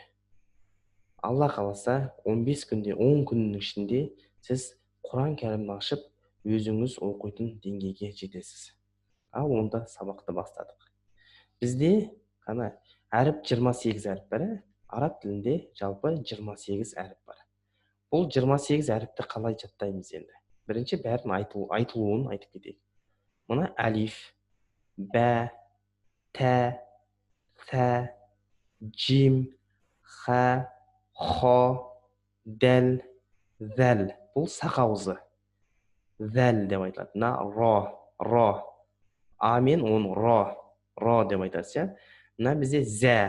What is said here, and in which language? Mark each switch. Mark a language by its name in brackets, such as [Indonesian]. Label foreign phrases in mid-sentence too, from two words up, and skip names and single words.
[Kazakh] Алла қаласа 15 күнде, 10 күннің ішінде сіз Құран кәрімді ашып, өзіңіз оқитын деңгейге жетесіз. Ал онда сабақты бастадық. Бізде әріп 28 әріп бар. Араб тілінде жалпы 28 әріп бар. Бұл 28 әріпті қалай жаттаймыз енді? Бірінші бәрін айтылуын айтып кетейік. Мына әлиф, бә, тә, фә, джим, ха, хо, дәл, зәл. Бұл сақауызы. Зәл деп айтылады. Мына ро. А мен оны ро деп айтасыз. Мына бізде зә.